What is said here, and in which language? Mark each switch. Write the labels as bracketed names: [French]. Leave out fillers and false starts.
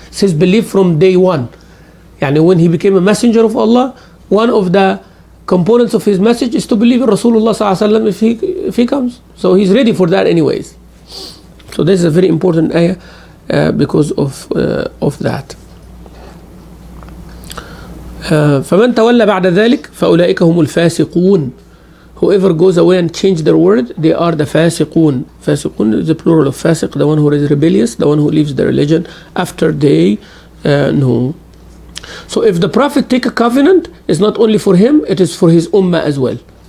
[English] It's his belief from day one. Yani when he became a messenger of Allah, one of the components of his message is to believe in Rasulullah sallallahu alaihi wasallam if he comes. So he's ready for that anyways. So this is a very important ayah because of that. [Arabic] فمن تولى بعد ذلك فأولئك هم الفاسقون. [English] Whoever goes away and change their word, they are the fasiqun. Fasiqun is the plural of fasiq, the one who is rebellious, the one who leaves the religion after they know. So if the Prophet take a covenant, it's not only for him, it is for his ummah as well.